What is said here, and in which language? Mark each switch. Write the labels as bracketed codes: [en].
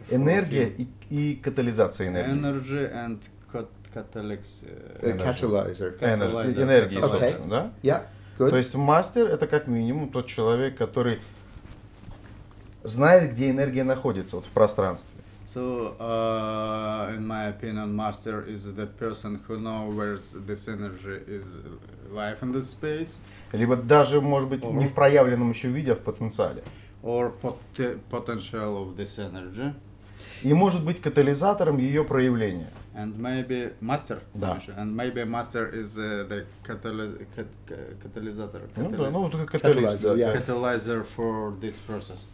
[ru] Энергия и катализация энергии. [en] Energy and catalysis. Catalyzer. [ru] Энергии, [en] Okay. [ru] собственно, да? [en] Yeah, good. [ru] То есть мастер это как минимум тот человек, который знает, где энергия находится вот в пространстве. [en] So, in my opinion, master is the person who knows where this energy is live in this space. [ru] Либо даже, может быть, не в проявленном еще виде, а в потенциале. [en] Or potential of this energy. [ru] И может быть катализатором ее проявления. [en] And maybe master. [ru] Да. [en] And maybe master is the catalyzer. [ru] Ну да, ну вот [en] Catalyzer, yeah. Catalyzer for this process.